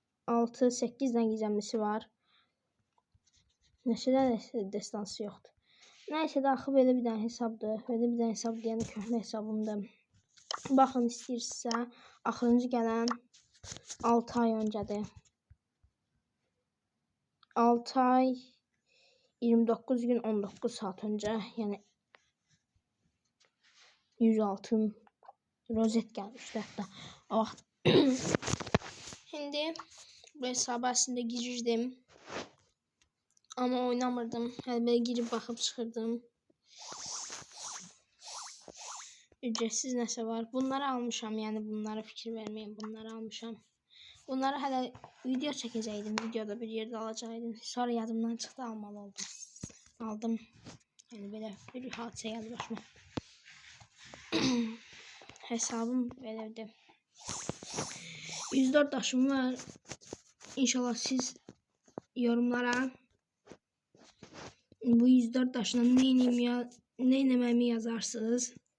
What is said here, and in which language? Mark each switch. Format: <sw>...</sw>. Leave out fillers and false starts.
<az>6-8 dənə gizəmlisi var. Neçə dənə destansı yoxdur. Nəysə də axı belə bir dənə hesabdır. Belə bir dənə hesab deyəndə köhnə hesabımdır. Baxın istəyirsinizsə, axırıncı gələn 6 ay öncədir.</az> <tr>6 ay 29 gün 19 saat önce, yani 106 rozet gelmişti hatta</tr> <az>o vaxt.</az> <tr>Şimdi bu hesaba aslında girirdim ama oynamırdım. Yani böyle girip bakıp çıkırdım.</tr> <az>Ücretsiz nəsə var. Bunları almışam, yani bunlara fikir vermeyin. Bunları almışam. Bunları hələ video çəkəcəkdim. Videoda bir yerde alacaqdım. Sonra yadımdan çıxdı, almalı oldum. Aldım.</az> <tr>Yani böyle</tr> <az>bir hadisə gəldi başıma. Hesabım belədir. 104 daşım var. İnşallah siz yorumlara bu 104 daşına ne eləməyimi yazarsınız.</az>